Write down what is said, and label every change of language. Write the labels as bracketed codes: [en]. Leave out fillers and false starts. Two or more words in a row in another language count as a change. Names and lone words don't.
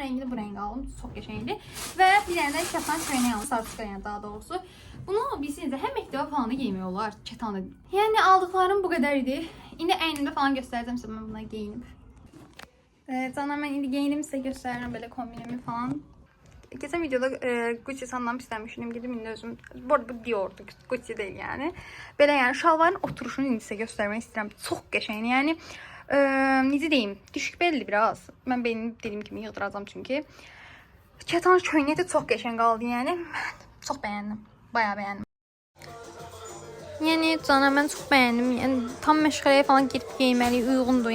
[az] Rəngini bu rəngə aldım. Çox qəşəngdir. Və bir dənə də kətan köynək almışam. Sarışqa yəni daha doğrusu. Bunu bilsiniz də həm məktəbə falan da geymək olar. Kətanda. Yəni aldıqlarım bu qədər idi. İndi əynimdə falan göstərəcəm sizə mən buna geyinib. Canım mən indi geyinim sizə göstərirəm belə kombinimi falan. [tr] Geçen videoda [az] Gucci sandan istəmişdim. [tr] Gidip [az] indi özüm. [tr] Bu arada bu Dior'du. Gucci değil yani. [az] Belə yəni şalvarın oturuşunu indi sizə göstərmək istəyirəm. Çox qəşəngdir. Yəni necə deyim? [tr] Düşük belli biraz. [az] Mən beynimi dediyim kimi yığdıracağam çünki. Kətan köynəyi də çox qəşəng qaldı yəni. Çox bəyəndim. Bayağı bəyəndim. Yəni canım mən çox bəyəndim. Yəni tam məşğələyə falan girib geyməli, uyğundur.